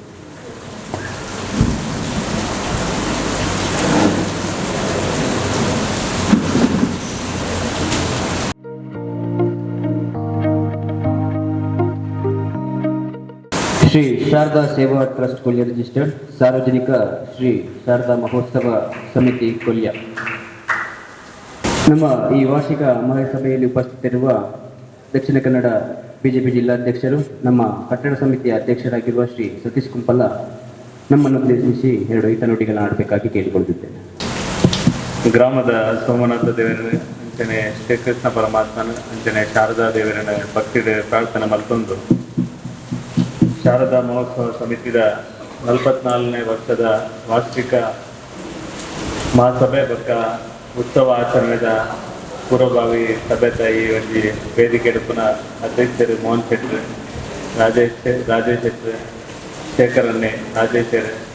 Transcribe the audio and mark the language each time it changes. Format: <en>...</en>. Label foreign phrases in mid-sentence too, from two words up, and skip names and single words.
<kn>ಶ್ರೀ ಶಾರದಾ ಸೇವಾ ಟ್ರಸ್ಟ್ ಕೊಲ್ಯ ರಿಜಿಸ್ಟರ್ಡ್ ಸಾರ್ವಜನಿಕ ಶ್ರೀ ಶಾರದಾ ಮಹೋತ್ಸವ ಸಮಿತಿ ಕೊಲ್ಯ. ನಮ್ಮ ಈ ವಾರ್ಷಿಕ ಮಹಾಸಭೆಯಲ್ಲಿ ಉಪಸ್ಥಿತರಿರುವ ದಕ್ಷಿಣ ಕನ್ನಡ ಬಿಜೆಪಿ ಜಿಲ್ಲಾಧ್ಯಕ್ಷರು, ನಮ್ಮ ಕಟ್ಟಡ ಸಮಿತಿಯ ಅಧ್ಯಕ್ಷರಾಗಿರುವ ಶ್ರೀ ಸತೀಶ್ ಕುಂಪಲ್ಲ ನಮ್ಮನ್ನು ಉದ್ದೇಶಿಸಿ 2 ಹಿತನುಡಿಗಳನ್ನು ಆಡಬೇಕಾಗಿ ಕೇಳಿಕೊಳ್ಳುತ್ತಿದ್ದೇನೆ.</kn> <tcy>ಗ್ರಾಮದ ಸೋಮನಾಥ ದೇವರ ಅಂಚನೆ ಶ್ರೀಕೃಷ್ಣ ಪರಮಾತ್ಮನ ಅಂಚನೆ ಶಾರದಾ ದೇವರನ ಭಕ್ತಿ ಪ್ರಾರ್ಥನೆ ಮಲ್ತೊಂದು ಶಾರದಾ ಮಹೋತ್ಸವ ಸಮಿತಿದ 44ನೇ ವರ್ಷದ ವಾರ್ಷಿಕ ಮಹಾಸಭೆ ಬೊಕ್ಕ ಉತ್ಸವ ಆಚರಣೆದ ಪೂರ್ವಭಾವಿ ಸಭೆದ ಈ ಒಂದು ವೇದಿಕೆ ಪುನ ಅಧ್ಯಕ್ಷರು ಮೋಹನ್ ಶೆಟ್ರು, ರಾಜೇಶ್ ಶೆಟ್ರು, ಶೇಖರ್ ಅನ್ನೆ, ರಾಜೇಶ್</tcy>